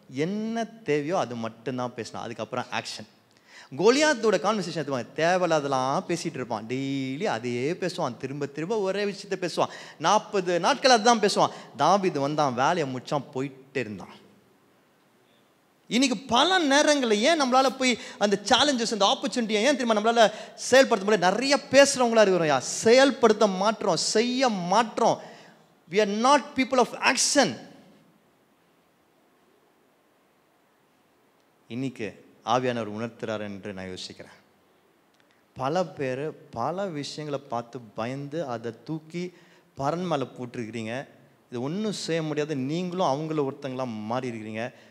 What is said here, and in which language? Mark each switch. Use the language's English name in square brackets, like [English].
[Tamil] என்ன தேவையோ அது மட்டும்தான் பேசணும், அதுக்கப்புறம் ஆக்ஷன். கோலியாத்தோட கான்வர்சேஷன் எடுத்துவாங்க, தேவையில்லாதெல்லாம் பேசிகிட்டு இருப்பான், டெய்லி அதையே பேசுவான், திரும்ப திரும்ப ஒரே விஷயத்த பேசுவான், 40 நாட்கள் அதுதான் பேசுவான். தாவீது வந்தான், வேலையை முடிச்சான், போயிட்டே இருந்தான். இன்னைக்கு பல நேரங்களில் ஏன் நம்மளால போய் அந்த சேலஞ்சஸ், அந்த ஆப்பர்ச்சுனிட்டியை ஏன் திரும்ப நம்மளால செயல்படுத்த முடியாது? நிறைய பேசுறவங்களா இருக்கிறோம், செயல்படுத்த மாற்றோம், செய்ய மாற்றோம். [English] we are not people of action. [Tamil] இன்னைக்கு ஆவியானவர் உணர்த்துறார் என்று நான் யோசிக்கிறேன். பல பேர் பல விஷயங்களை பார்த்து பயந்து அதை தூக்கி பரன் மேலே போட்டிருக்கிறீங்க. இது ஒன்றும் செய்ய முடியாது, நீங்களும் அவங்கள ஒருத்தங்களாம் மாறி இருக்கிறீங்க.